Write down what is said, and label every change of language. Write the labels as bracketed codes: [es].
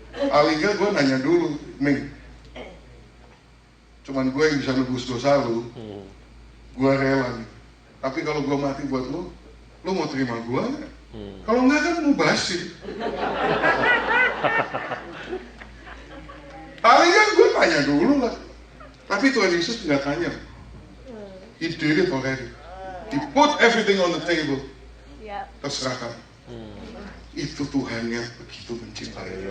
[id] Aliga gue nanya dulu, Ming. Cuman gue yang bisa nebus dosa lu, gue rela nih. Tapi kalau gue mati buat lu mau terima gue nggak? Kalau enggak kan mubazir. Palingan gue tanya dulu lah. Tapi Tuhan Yesus nggak tanya. [en] He did it already. He put everything on the table. [id] Terserah kamu. Itu Tuhan yang begitu mencintai.